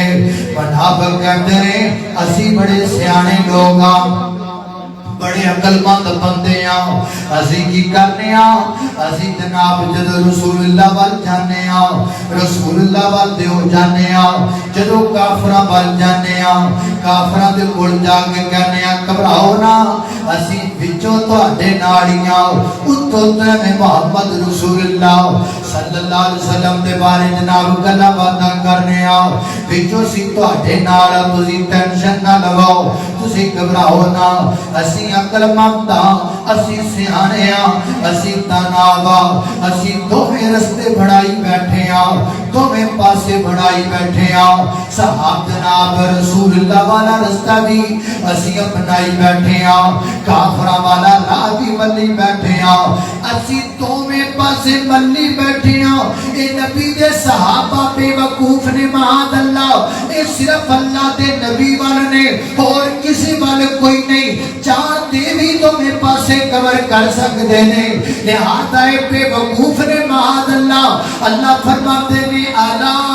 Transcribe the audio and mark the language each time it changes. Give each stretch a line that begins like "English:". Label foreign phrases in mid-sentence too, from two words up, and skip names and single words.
Punjabi: منافق کہتے نے اسی بڑے سیانے لوگ ہاں، بڑے عقلمند بندے ہاں، اسی کی کرنے ہاں، اسی جناب جدوں رسول اللہ ول جانے ہاں, رسول اللہ ول دے ہو جانے ہاں، جدوں کافراں ول جانے ہاں، کافراں دے کول جا کے کہنے ہاں گھبراؤ نہ، اسی وچوں تہاڈے نال ہی ہاں، اتوں تے محمد رسول اللہ
Arabic: صلی اللہ علیہ وسلم
Punjabi: دے بارے جناب گلاں باتاں کرنے ہاں، وچوں سی تہاڈے نال، تسی ٹینشن نہ لواؤ، تسی گھبراؤ نہ، اسی عقلمند ہاں، اسی سیانے ہاں، اسی داناب ہاں، اسی دوویں رستے بنائی بیٹھے ہاں، دوویں پاسے بنائی بیٹھے ہاں. صاحب جناب رسول اللہ والا راستہ بھی اسی اپنائی بیٹھے ہاں، کافراں والا راہ بھی ملی بیٹھے ہاں، اسی دوویں پاسے ملی بیٹھے ہاں. اے نبی دے صحابہ بیوقوف نے، ماعاللہ، اے صرف اللہ دے نبی والے نے, اور کسی والے کوئی نہیں، چاہتے بھی دوویں پاسے کور کر سکتے نے، لہٰذا اے بیوقوف نے، ماعاللہ. اللہ فرماتے نے علا